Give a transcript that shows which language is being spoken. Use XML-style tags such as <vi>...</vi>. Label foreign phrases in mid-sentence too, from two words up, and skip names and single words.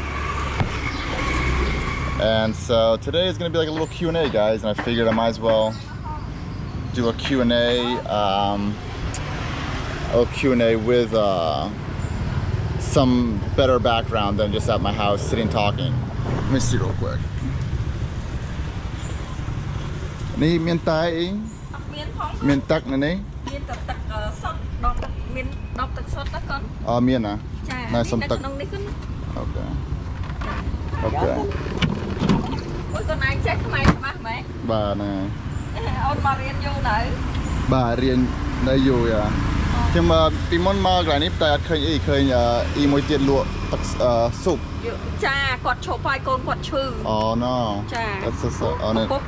<en>And so today is gonna be like a little Q&A, guys, and I figured I might as well do a Q&A, with some better background than just at my house sitting talking. Let me see real quick. Ni miên tai.</en> <km>មានទឹកនៅនេះមានទឹកសុទ្ធដបទឹកមានដបទឹកសុទ្ធណាកូនអូមានណាចានៅសុំទឹកក្នុងនេះគឺអូខេអូខេអូយកូនឯងចេះខ្មែរច្បាស់មែនបាទណាអូនមករៀនយូរនៅបាទរៀននៅយូរយ៉ាខ្ញុំពីមុនមកកន្លែងនេះតែអត់ឃើញអីឃើញអ៊ីមួយទៀតលក់ទឹកស៊ុបចាគាត់ឈប់ហើយកូនគាត់ឈឺអូណូចាអត់សសអូនេះ</km>